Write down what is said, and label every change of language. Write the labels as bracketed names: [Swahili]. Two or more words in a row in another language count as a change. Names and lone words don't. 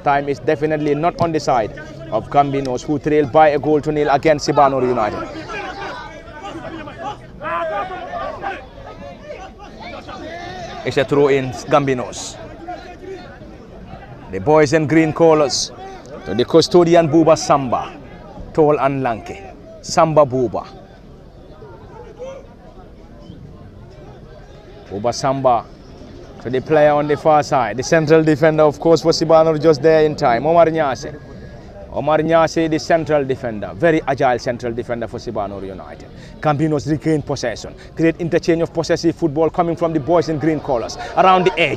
[English] Time is definitely not on the side of Gambinos, who trail by 1-0 against Sibanor United. It's a throw in Gambinos. The boys in green colors to the custodian Buba Samba, tall and lanky. Samba Buba. Buba Samba to the player on the far side, the central defender, of course, for Sibanor, just there in time. Omar Nyase. Omar Nyase, the central defender, very agile central defender for Sibanor United. Gambinos regain possession. Great interchange of possessive football coming from the boys in green colors around the edge.